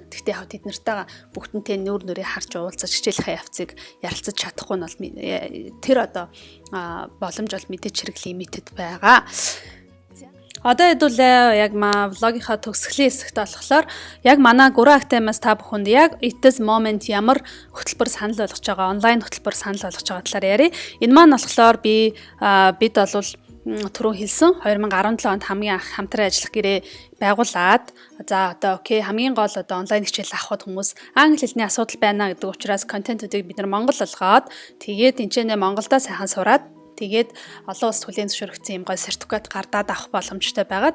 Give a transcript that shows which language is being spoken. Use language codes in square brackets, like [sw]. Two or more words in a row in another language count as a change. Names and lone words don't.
[mn] Гэхдээ яг тэд нартайгаа бүгднтэй нүүр нүрээ харж уулзаж хичээлийнхээ явцыг ярилцаж чадахгүй нь бол тэр одоо боломж бол мэдээж хэрэг лимитэд байгаа. Одоо хэдүүлээ яг влогийнхаа төгсгөлийн хэсэгт болохоор яг манай Guru Academy-аас та бүхэнд яг [en] at this moment [mn] ямар хөтөлбөр санал болгож байгаа, онлайн хөтөлбөр санал болгож байгаа талаар ярив. Энэ маань болохоор бид бол түрүү хэлсэн 2017 онд хамгийн анх хамтран ажиллах гэрээ байгуулад за одоо хамгийн гол одоо онлайн хичээл авахд хүмүүс англи хэлний асуудал байна гэдэг учраас контентуудыг бид нар монгол болгоод тэгээд энэ Монголдо сайхан сураад тэгээд олон улс хүлээн зөвшөөрөгдсөн юм гой сертификат гардаад авах боломжтой байгаа.